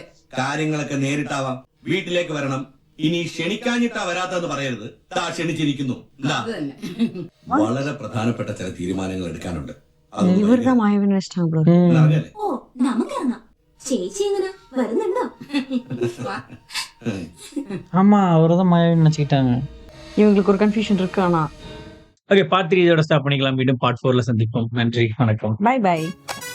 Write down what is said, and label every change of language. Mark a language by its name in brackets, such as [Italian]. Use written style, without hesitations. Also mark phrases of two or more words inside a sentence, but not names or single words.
[Malayalam] കാര്യങ്ങളൊക്കെ നേരിട്ടാവാം. വീട്ടിലേക്ക് വരണം. ഇനി ക്ഷണിക്കാഞ്ഞിട്ടാ വരാത്തെന്ന് പറയരുത്. താ ക്ഷണിച്ചിരിക്കുന്നു. അത് തന്നെ. വളരെ പ്രധാനപ്പെട്ട ചില തീരുമാനങ്ങൾ എടുക്കാനുണ്ട്. ഇവരുടെ മായാവി നിனைச்சிட்டாங்க. അറിയാലേ? ഓ, നമുക്കിറങ്ങാം. ചേച്ചി എങ്ങനെ വരുന്നുണ്ടോ? [Tamil] ஆமா, அவர்தான் மாயாவி நினைச்சுக்கிட்டாங்க. இவங்களுக்கு ஒரு கன்ஃபியூஷன் இருக்கு. ஆனா ஓகே, பார்ட் 3 இதோட ஸ்டாப் பண்ணிக்கலாம். மீண்டும் பார்ட் 4ல சந்திப்போம். நன்றி, வணக்கம். [English] bye bye.